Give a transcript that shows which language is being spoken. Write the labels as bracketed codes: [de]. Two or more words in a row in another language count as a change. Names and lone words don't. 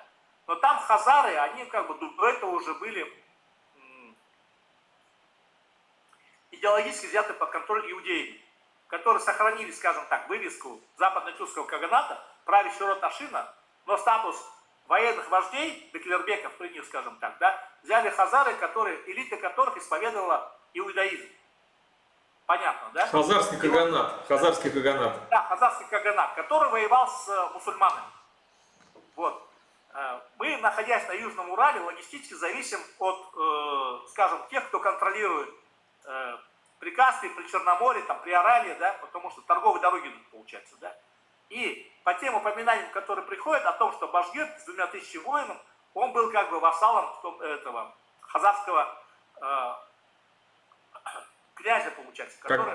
[ru] Но там хазары, они как бы до этого уже были идеологически взяты под контроль иудеями, которые сохранили, скажем так, вывеску западно-тюркского каганата, правящий род Ашина, но статус военных вождей, беклербеков при них, скажем так, да, взяли хазары, элита которых исповедовала иудаизм. Понятно, да? Хазарский каганат. Хазарский каганат. Да, хазарский каганат, который воевал с мусульманами. Вот. Мы, находясь на Южном Урале, логистически зависим от, скажем, тех, кто контролирует Прикаспий, при Черноморье, там, при Арале, да, потому что торговые дороги получаются, да. И по тем упоминаниям, которые приходят о том, что Башгир с 2000 воинов, он был как бы вассалом этого хазарского князя, получается, который